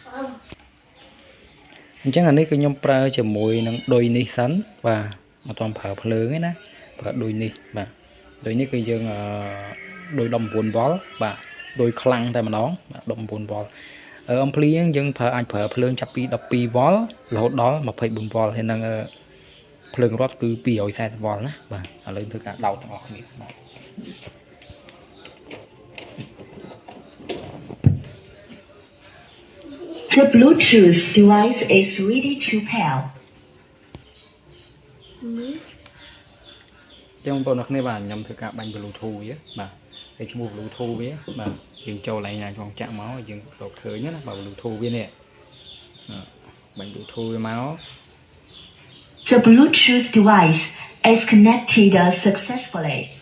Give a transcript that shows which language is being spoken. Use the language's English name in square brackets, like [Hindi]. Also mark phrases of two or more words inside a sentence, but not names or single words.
[Khmer] អញ្ចឹងអានេះគឺខ្ញុំប្រើជាមួយនឹងឌុយនេះសិនបាទអត់ទាន់ប្រើភ្លើងទេណាប្រើឌុយនេះបាទឌុយនេះគឺយើងឌុយ19វ៉ុលបាទឌុយខ្លាំងតែម្ដងបាទ19វ៉ុលអំភ្លីយើងអាចប្រើភ្លើងចាប់ពី12វ៉ុលរហូតដល់24វ៉ុលហើយនឹងភ្លើងរត់គឺ240វ៉ុលណាបាទឥឡូវធ្វើការដោតទាំងអស់គ្នាបាទ [English] The Bluetooth device is ready to pair. [Khmer] ចឹងបងប្អូនអ្នកគ្នាបាទខ្ញុំធ្វើការបាញ់ Bluetooth វាបាទហើយឈ្មោះ Bluetooth វាបាទយើងចូលឡើងណាចងចាក់មកយើងរកឃើញណាបាទ Bluetooth វានេះបាញ់ Bluetooth វាមក [English] The Bluetooth device is connected successfully.